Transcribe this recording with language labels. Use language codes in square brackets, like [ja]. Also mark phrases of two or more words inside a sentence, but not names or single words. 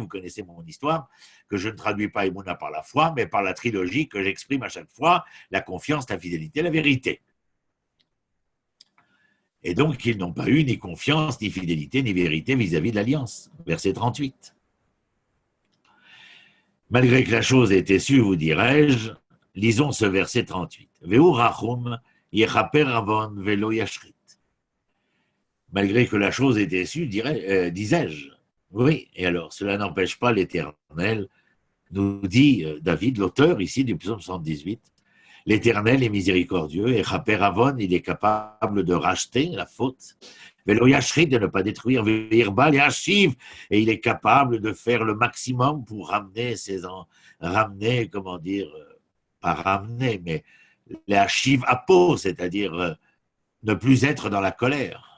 [fr] Vous connaissez mon histoire, que je ne traduis pas Emouna par la foi, mais par la trilogie que j'exprime à chaque fois, la confiance, la fidélité, la vérité. Et donc, ils n'ont pas eu ni confiance, ni fidélité, ni vérité vis-à-vis de l'Alliance. Verset 38. Malgré que la chose ait été sue, vous dirais-je, lisons ce verset 38. [he] והוא רחום יכפר עון ולא ישחית. [fr] Malgré que la chose était sue, disais-je. Oui, et alors, cela n'empêche pas l'Éternel, nous dit David, l'auteur ici du psaume 118, l'Éternel est miséricordieux, et [he] כפר עון, [fr] il est capable de racheter la faute, [he] ולא ישחית, [fr] de ne pas détruire, Virbal et Hachiv, et il est capable de faire le maximum pour ramener pas ramener, mais les Hachiv à peau, c'est-à-dire ne plus être dans la colère.